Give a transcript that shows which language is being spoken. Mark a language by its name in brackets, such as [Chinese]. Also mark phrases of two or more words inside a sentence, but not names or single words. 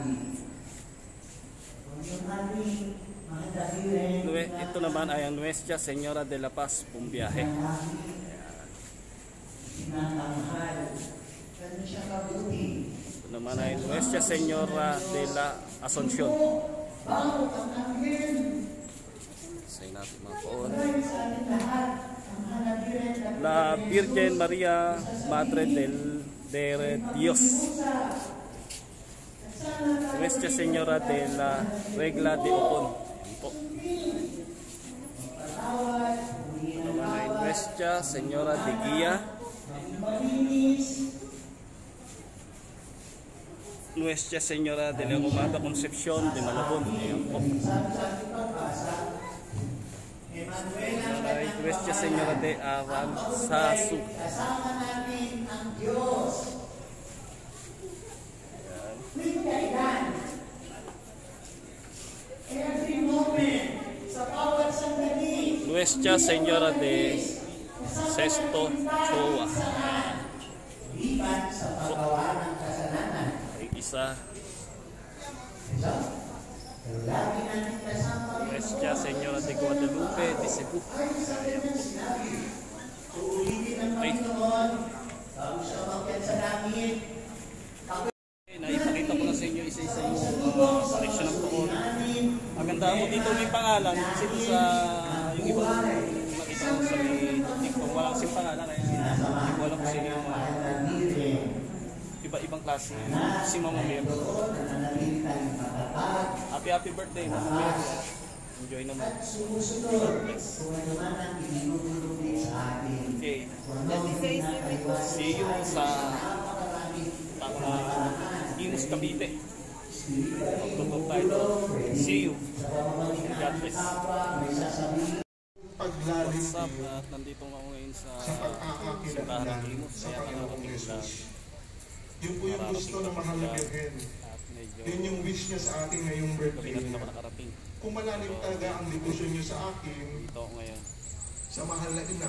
[Filipino] Ito naman ay ang Nuestra Señora de la Paz Pumbiyahe. Ito naman ay Nuestra Señora de la Asunción. Say natin mga poon. La Virgen María Madre de Dios. Nuestra Señora de la Regla de Opon. Ito naman ay Nuestra Señora de Guía. Nuestra Señora de la Inmaculada Concepción de Malabon. Ayan po. Nuestra Señora de Aranzazu. Nuestra Señora de Sesto Choa. Isa. Nuestra Señora de Guadalupe de Cebu. Ay. Naipakita ko na sa inyo isa-isa yung koleksyon ng tuon. Maganda mo dito may pangalan kasi sa yung ibang makita ko sa kung walang sing pangalan kaya hindi ko alam kung sino yung iba-ibang klase si Mama Mary. [English] Happy birthday [Filipino] Mama Mary. Enjoy naman. Okay. [English] See you [Filipino] sa Imus Cavite. Magtutok tayo doon. [English] See you. God bless. What's up? [Filipino] At nandito ako ngayon sa simbahan ng Imus. Kaya nakarating lang. Yun po yung gusto ng mahal na Birhen. Yun yung wish niya sa akin ngayong birthday. Kung malalim talaga ang devotion niyo sa akin, ito ngayon. sa mahal na ina,